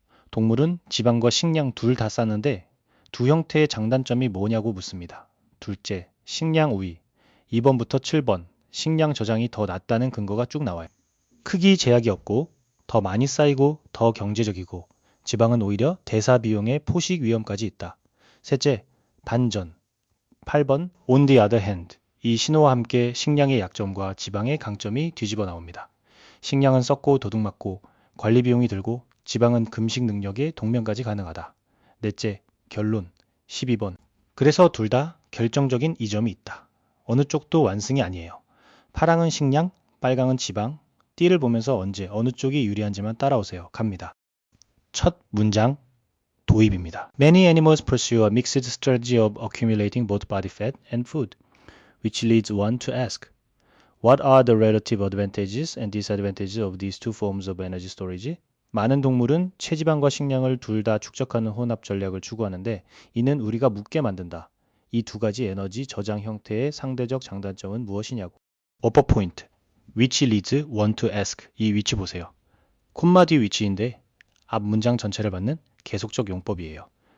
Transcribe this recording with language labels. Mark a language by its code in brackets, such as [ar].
[ko] 동물은 지방과 식량 둘 다 쌌는데 두 형태의 장단점이 뭐냐고 묻습니다. 둘째, 식량 우위 2번부터 7번. 식량 저장이 더 낫다는 근거가 쭉 나와요. 크기 제약이 없고 더 많이 쌓이고 더 경제적이고 지방은 오히려 대사 비용의 포식 위험까지 있다. 셋째, 반전 8번 [en] on the other hand. [ko] 이 신호와 함께 식량의 약점과 지방의 강점이 뒤집어 나옵니다. 식량은 썩고 도둑맞고 관리 비용이 들고 지방은 금식 능력의 동면까지 가능하다. 넷째, 결론 12번. 그래서 둘 다 결정적인 이점이 있다. 어느 쪽도 완승이 아니에요. 파랑은 식량, 빨강은 지방. 띠를 보면서 언제 어느 쪽이 유리한지만 따라오세요. 갑니다. 첫 문장 도입입니다. [en] Many animals pursue a mixed strategy of accumulating both body fat and food, which leads one to ask, what are the relative advantages and disadvantages of these two forms of energy storage? [ko] 많은 동물은 체지방과 식량을 둘 다 축적하는 혼합 전략을 추구하는데 이는 우리가 묻게 만든다. 이 두 가지 에너지 저장 형태의 상대적 장단점은 무엇이냐고. 어퍼 포인트. [en] which leads one to ask. [ko] 이 위치 보세요. 콤마 뒤 위치인데 앞 문장 전체를 받는 계속적 용법이에요.